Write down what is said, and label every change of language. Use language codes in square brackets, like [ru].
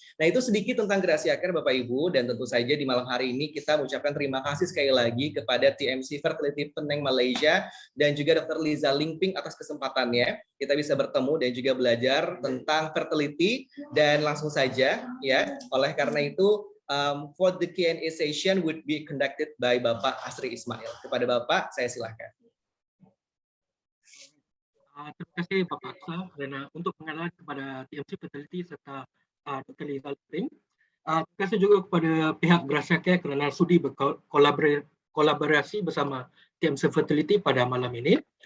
[id] Nah, itu sedikit tentang Gracia Care Bapak Ibu, dan tentu saja di malam hari ini kita mengucapkan terima kasih sekali lagi kepada TMC Fertility Penang Malaysia dan juga Dr. Liza Limping atas kesempatannya. Kita bisa bertemu dan juga belajar tentang fertility, dan langsung saja ya. Oleh karena itu [en] for the Q&A session would be conducted by Bapak Asri Ismail. [id] Kepada Bapak, saya silakan. [ms] Terima kasih Bapak Aksa, dan untuk pengenalan kepada TMC Fertility serta Dr. Liza Limping. Terima kasih juga kepada pihak Gracia Care kerana sudi berkolaborasi bersama TMC Fertility pada malam ini.